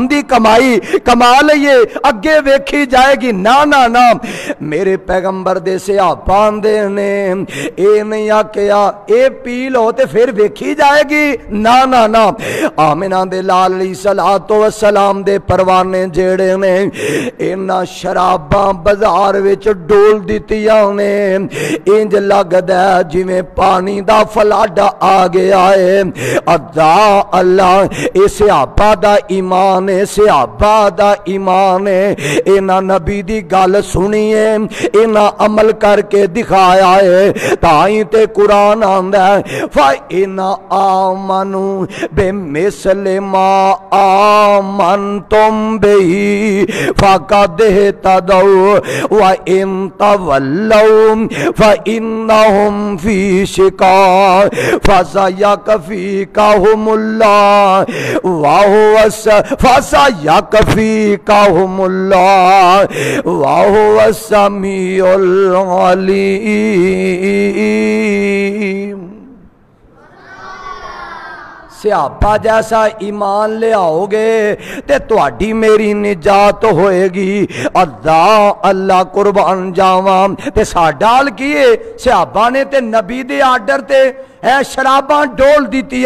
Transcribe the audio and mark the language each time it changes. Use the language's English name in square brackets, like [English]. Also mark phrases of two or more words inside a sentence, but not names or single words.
[Punjabi] دی کمائی کما لئیے اگے ویکھی جائے گی نا نا نا میرے پیغمبر دے صحابہ دے نے یہ نہیں آکھیا یہ پی لو تے فیر ویکھی جائے گی نا نا نا آمنہ دے لال [Arabic] عليه الصلاة والسلام [Punjabi] دے پروانے جیہڑے نے انہاں شراباں بازار وچ ڈول دتیاں نے انج لگدا جویں پانی دا فلاڈا آ گیا ہے. ادا اللہ اس صحابہ دا ایمان ہے صحابہ دا ایمان ہے انہاں نبی دی گل سنی ہے انہاں عمل کرکے دکھایا ہے تائی تے قرآن آندا ہے [Arabic] فإن آمنوا بمثل ما آمنتم به فقد اهتدوا وإن تولوا فإنهم في شقاق فسيكفيكهم الله وهو السميع العليم. [Punjabi] صحابہ جیسا ایمان لیاؤ گے تے تہاڈی میری نجات ہوئے گی. ادا اللہ قربان جاواں تے ساڈا حال کی ہے صحابہ نے تے نبی دے آرڈر تے ہے شراباں ڈول دتیاں